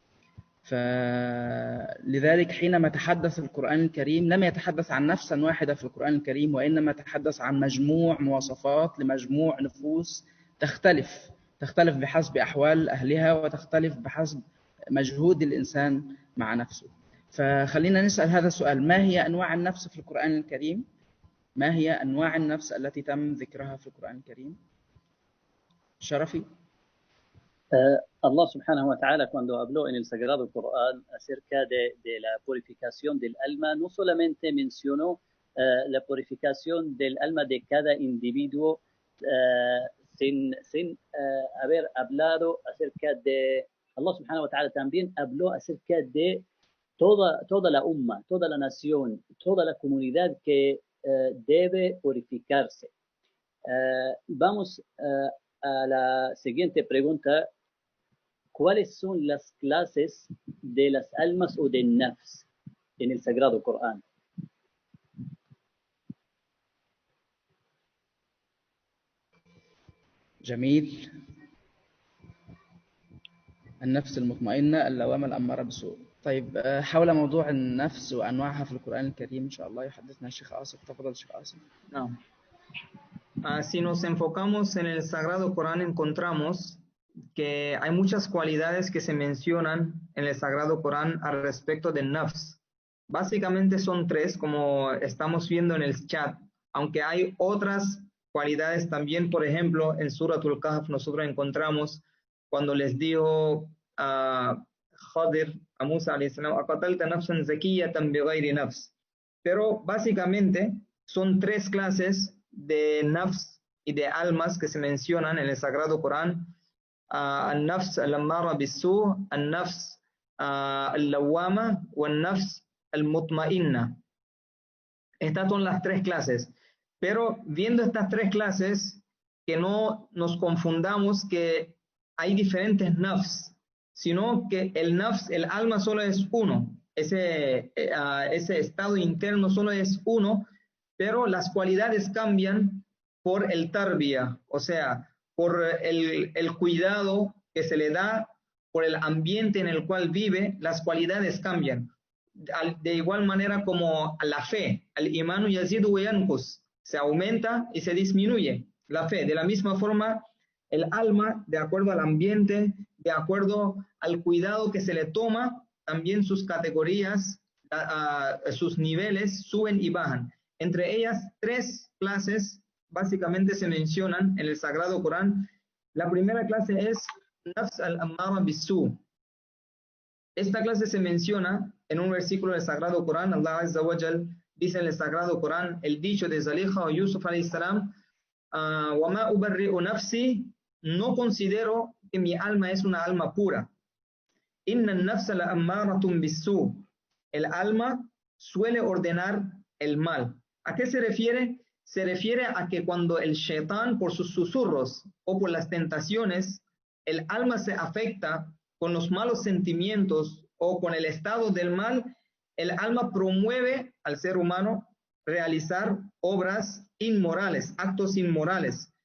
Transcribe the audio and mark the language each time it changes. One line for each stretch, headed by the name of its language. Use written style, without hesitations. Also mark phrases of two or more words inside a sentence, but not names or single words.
Arabic: فلذلك حينما تحدث القرآن الكريم لم يتحدث عن نفس واحدة في القرآن الكريم، وإنما تحدث عن مجموع مواصفات لمجموع نفوس تختلف بحسب أحوال أهلها، وتختلف بحسب مجهود الإنسان مع نفسه. فخلينا نسأل هذا السؤال: ما هي أنواع النفس في القرآن الكريم؟ ما هي أنواع النفس التي تم ذكرها في القرآن الكريم؟ شرفي. الله سبحانه وتعالى,
Spanish: cuando habló en el Sagrado Corán acerca de la purificación del alma, no solamente mencionó la purificación del alma de cada individuo sin haber hablado acerca de
Arabic: الله سبحانه وتعالى,
Spanish: también habló acerca de toda la umma, toda la nación, toda la comunidad que debe purificarse. Vamos a la siguiente pregunta. ¿Cuáles son las clases de las almas o del nafs en el Sagrado Corán?
Arabic: جميل. النفس المطمئنة، اللوامة الأمارة بالسوء. طيب، حول موضوع النفس وأنواعها في القرآن الكريم إن شاء الله يحدثنا الشيخ آصف. تفضل الشيخ آصف.
Spanish: No. Si nos enfocamos en el Sagrado Corán, encontramos que hay muchas cualidades que se mencionan en el Sagrado Corán al respecto del nafs. Básicamente son tres, como estamos viendo en el chat, aunque hay otras cualidades también. Por ejemplo, en Suratul Kahf nosotros encontramos cuando les dijo a Khadir, a Musa
Arabic: عليه السلام, أقتلت نفسا زكية بغير نفس.
Spanish: Pero básicamente son tres clases de nafs y de almas que se mencionan en el Sagrado Corán:
Arabic: النفس الأمارة بالسوء، النفس اللوامة o النفس المطمئنة.
Spanish: Estas son las tres clases. Pero viendo estas tres clases, que no nos confundamos que hay diferentes nafs, sino que el nafs, el alma, solo es uno. Ese estado interno solo es uno, pero las cualidades cambian por el tarbiya, o sea, por el cuidado que se le da, por el ambiente en el cual vive, las cualidades cambian. De igual manera como la fe,
Arabic: الإيمان يزيد وينقص,
Spanish: se aumenta y se disminuye la fe. De la misma forma, el alma, de acuerdo al ambiente, de acuerdo al cuidado que se le toma, también sus categorías, sus niveles suben y bajan. Entre ellas, tres clases básicamente se mencionan en el Sagrado Corán. La primera clase es
Arabic: النفس الأمارة بالسوء.
Spanish: Esta clase se menciona en un versículo del Sagrado Corán. Allah
Arabic: عز وجل
Spanish: dice en el Sagrado Corán el dicho de Zaliha o Yusuf
Arabic: عليه السلام: وما أبرئ نفسي,
Spanish: no considero que mi alma es una alma pura.
Arabic: إن النفس لأمارة بالسوء,
Spanish: el alma suele ordenar el mal. ¿A qué se refiere? Se refiere a que cuando el shaitán, por sus susurros o por las tentaciones, el alma se afecta con los malos sentimientos o con el estado del mal, el alma promueve al ser humano realizar obras inmorales, actos inmorales.